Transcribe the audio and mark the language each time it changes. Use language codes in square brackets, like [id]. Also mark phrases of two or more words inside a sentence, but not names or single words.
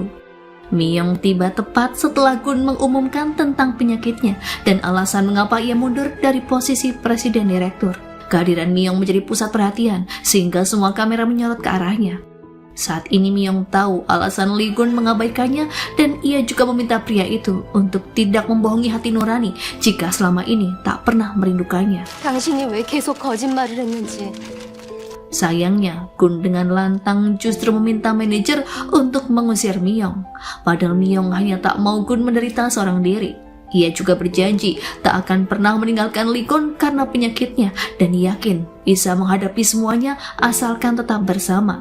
[id] Myung tiba tepat setelah Gun mengumumkan tentang penyakitnya dan alasan mengapa ia mundur dari posisi presiden direktur. Kehadiran Myung menjadi pusat perhatian sehingga semua kamera menyorot ke arahnya. Saat ini Myung tahu alasan Lee Gun mengabaikannya dan ia juga meminta pria itu untuk tidak membohongi hati nurani jika selama ini tak pernah merindukannya. [ko] 당신이 왜 계속 거짓말을 했는지 [id] Sayangnya, Gun dengan lantang justru meminta manajer untuk mengusir Miyong. Padahal Miyong hanya tak mau Gun menderita seorang diri. Ia juga berjanji tak akan pernah meninggalkan Lee Gun karena penyakitnya dan yakin bisa menghadapi semuanya asalkan tetap bersama.